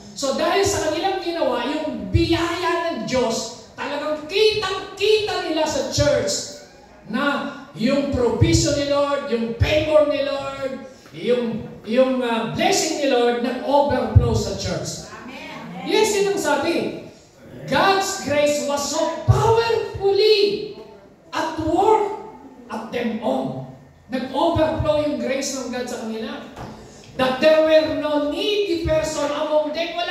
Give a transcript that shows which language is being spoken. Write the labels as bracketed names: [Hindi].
[Filipino] So dahil sa kanilang ginawa, yung biyaya ng Diyos, talagang kitang-kita nila sa church na yung provision ni Lord, yung favor ni Lord, yung blessing ni Lord nag-overflow sa church. Amen. Yes, yun ang sabi. [English] God's grace was so powerfully at work at them all. [Filipino] Nag-overflow yung grace ng God sa kanila. [English] That there were no needy person among them.